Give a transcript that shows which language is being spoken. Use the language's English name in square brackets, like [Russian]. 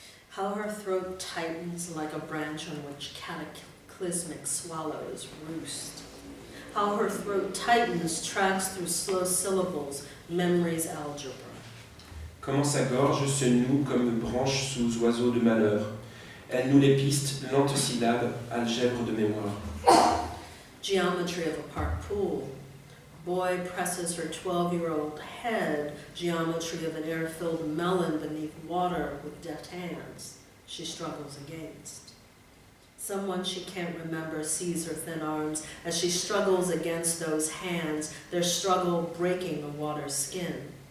[English] How her throat tightens like a branch on which cataclysmic swallows roost. How her throat tightens, tracks through slow syllables, memory's algebra. [French] Comment sa gorge se noue comme branche sous oiseaux de malheur. Elle noue les pistes, lentes syllabes, algèbre de mémoire. [English] Geometry of a park pool. Boy presses her 12-year-old head, geometry of an air-filled melon beneath water with deft hands she struggles against. Someone she can't remember sees her thin arms as she struggles against those hands, their struggle breaking the water's skin.